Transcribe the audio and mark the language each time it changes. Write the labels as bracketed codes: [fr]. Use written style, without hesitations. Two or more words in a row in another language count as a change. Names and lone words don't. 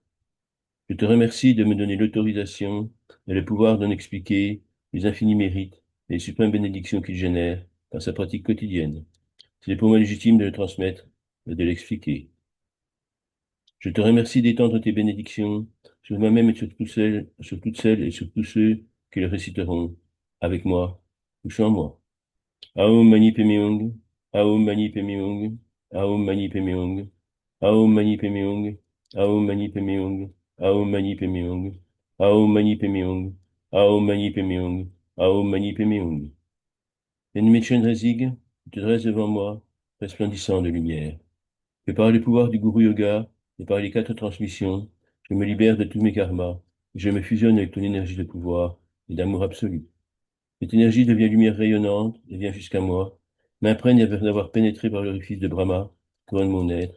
[fr] Je te remercie de me donner l'autorisation et le pouvoir d'en expliquer les infinis mérites et les suprêmes bénédictions qu'il génère dans sa pratique quotidienne. C'est pour moi légitime de le transmettre et de l'expliquer. Je te remercie d'étendre tes bénédictions sur moi-même et sur toutes celles et sur tous ceux qui le réciteront avec moi, touchant en moi. [sa] Aum Mani Padme Hum, Aum Mani Padme Hum, Aum Mani Padme Hum, Aum Mani Padme Hum, Aum Mani Padme Hum, Aum Mani Padme Hum, Aum Mani Padme Hum, Aum Mani Padme Hum, Aum Mani Padme Hum. [fr] Ennemi Chenrezig, tu te dresses devant moi, resplendissant de lumière. Que par le pouvoir du Guru Yoga et par les quatre transmissions, je me libère de tous mes karmas et je me fusionne avec ton énergie de pouvoir et d'amour absolu. Cette énergie devient lumière rayonnante et vient jusqu'à moi, m'imprègne après d'avoir pénétré par l'orifice de Brahma, couronne mon être.